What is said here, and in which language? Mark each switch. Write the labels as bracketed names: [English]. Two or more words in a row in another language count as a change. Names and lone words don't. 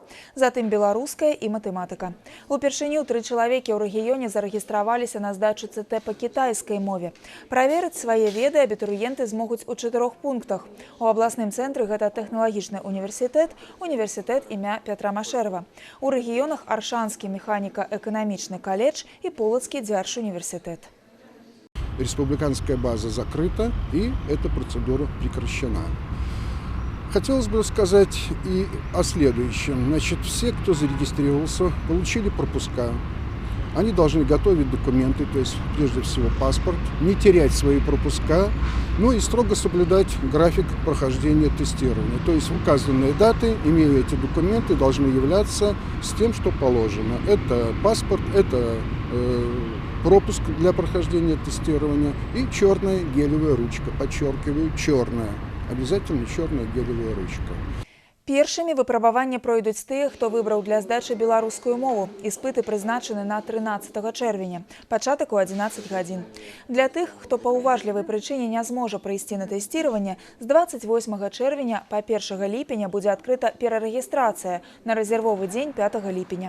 [Belarusian] Затым беларуская і матэматыка. Упершыню 3 чалавекі ў рэгіёне зарэгістраваліся на здачу ЦТ па кітайскай мове. Праверыць свае веды абітурыенты змогуць у 4 пунктах. У абласным цэнтры гэта тэхналагічны універсітэт, універсітэт імя Петра Машэрава. У рэгіёнах Аршанскі механіка-эканамічны каледж і Полацкі дзяржуніверсітэт. [Russian] Республиканская база закрыта, и эта процедура прекращена. Хотелось бы сказать и о следующем. Значит, все, кто зарегистрировался, получили пропуска. Они должны готовить документы, то есть прежде всего паспорт, не терять свои пропуска, ну и строго соблюдать график прохождения тестирования. То есть в указанные даты, имея эти документы, должны являться с тем, что положено. Это паспорт, это пропуск для прохождения тестирования и черная гелевая ручка. Подчеркиваю, черная. Обязательно черная гелевая ручка. [Belarusian] Першымі выпрабаванне пройдуць тыя, хто выбраў для здачы беларускую мову. Іспыты прызначаны на 13 чэрвеня. Пачатак у 11 гадзін. Для тых, хто па ўважлівай прычыне не зможа прыйсці на тэсціраванне, з 28 чэрвеня па 1 ліпеня будзе адкрыта перарэгістрацыя на рэзервовы дзень 5 ліпеня.